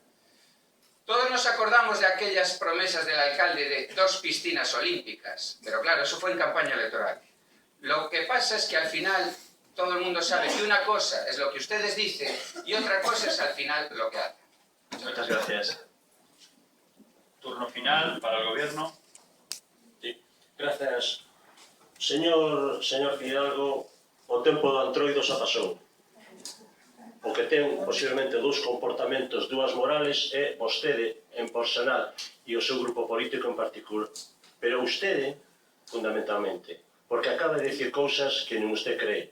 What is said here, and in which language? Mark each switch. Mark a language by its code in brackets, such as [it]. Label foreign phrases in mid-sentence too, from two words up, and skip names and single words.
[es] Todos nos acordamos de aquellas promesas del alcalde de 2 piscinas olímpicas, pero claro, eso fue en campaña electoral. Lo que pasa es que al final todo el mundo sabe que una cosa es lo que ustedes dicen y otra cosa es al final lo que hacen. Muchas gracias. Turno final para el Gobierno. Sí. [gl] Grazas. Señor Fidalgo, o tempo do antroido xa pasou. O que ten posiblemente dous comportamentos, dúas morales, é vostede en personal e o seu grupo político en particular. Pero vostede, fundamentalmente, porque acaba de dicir cousas que nin [es] usted cree.